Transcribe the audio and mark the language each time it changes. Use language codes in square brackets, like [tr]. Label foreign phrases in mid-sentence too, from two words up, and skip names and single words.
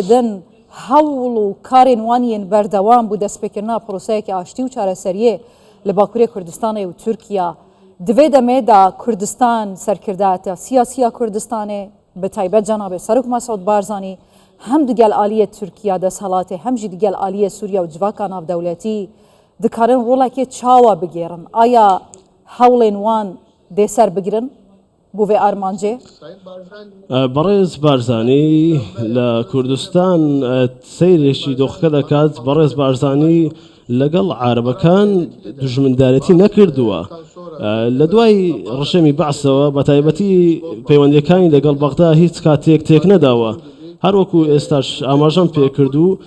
[ku] din hewl û karên wan yên berdewam bû destpêkirina proseyekê aştî û çareseriyê li Bakurê Kurdistanê û Tirkiya divê demê da Kurdistan serkirdata siyasiya Kurdistanê bi taybet cenabê Serok Mesûd Barzanî hem digel aliyê Tirkiya desthilatê hem jî digel aliyê Sûriya û civaka navdewletî dikarin rolekê çawa bigêrin aya hewlên wan dê ser bigirin بۆ vê armancê [tr] Sayın Barzani [ckb] بەڕێز بارزانی لە کوردستان سەیرێکی دۆخەکە دەکات بەڕێز بارزانی لەگەڵ عارەبەکان دژمندارەتی نەکردووە لە دوای ڕەشەمی بەعسەوە بە تایبەتی پەیوەندیەکانی لەگەڵ بەغدا هیچ کاتێک تێک نەداوە هەروەکو ئێستاش ئاماژەم پێکردو